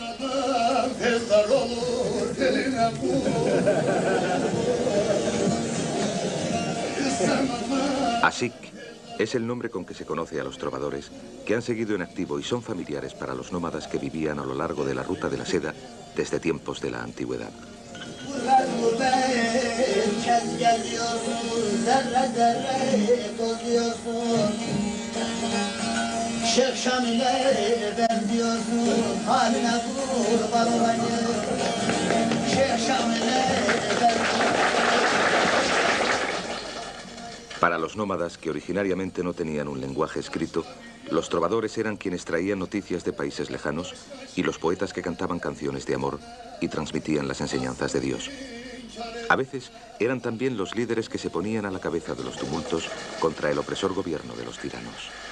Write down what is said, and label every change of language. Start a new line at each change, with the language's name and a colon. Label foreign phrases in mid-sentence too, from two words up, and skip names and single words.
Spanish: Asik es el nombre con que se conoce a los trovadores que han seguido en activo y son familiares para los nómadas que vivían a lo largo de la ruta de la seda desde tiempos de la antigüedad.
Turkish: zerre zerre bozuyorsun. Şeyh Şamil'e benziyorsun, haline kurban olayım. Şeyh Şamil'e benziyorsun.
Spanish: Para los nómadas, que originariamente no tenían un lenguaje escrito, los trovadores eran quienes traían noticias de países lejanos y los poetas que cantaban canciones de amor y transmitían las enseñanzas de Dios. A veces eran también los líderes que se ponían a la cabeza de los tumultos contra el opresor gobierno de los tiranos.